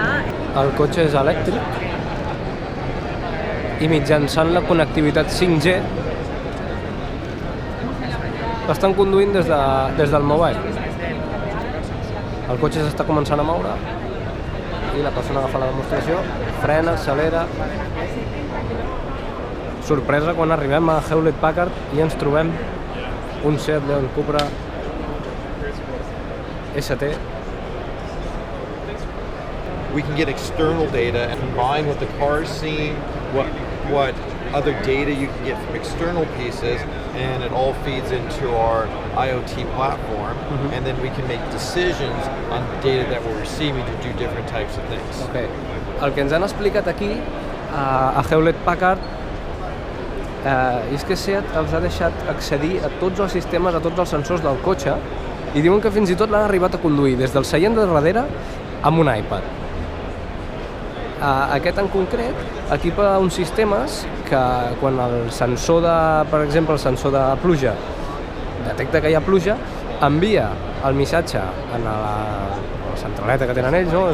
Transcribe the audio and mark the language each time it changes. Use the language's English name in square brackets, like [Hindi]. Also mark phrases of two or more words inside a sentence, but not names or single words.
[Catalan] El cotxe és elèctric i mitjançant la connectivitat 5G l'estan conduint des del mobile. El cotxe s'està començant a moure i la persona agafa la demostració, frena, accelera. Sorpresa quan arribem a Hewlett Packard i ens trobem un Seat Leon Cupra ST. [English] We can get external data and combine what the car is seeing, what other data you can get from external pieces, and it all feeds into our IoT platform, and then we can make decisions on data that we're receiving to do different types of things. Okay. [Catalan] El que ens han explicat aquí a Hewlett Packard és que Seat els ha deixat accedir a tots els sistemes, a tots els sensors del cotxe, i diuen que fins i tot l'han arribat a conduir des del seient de darrere amb un iPad. Aquest en concret equipa uns sistemes que quan el sensor per exemple, el sensor de pluja detecta que hi ha pluja, envia el missatge a la centraleta que tenen ells, no?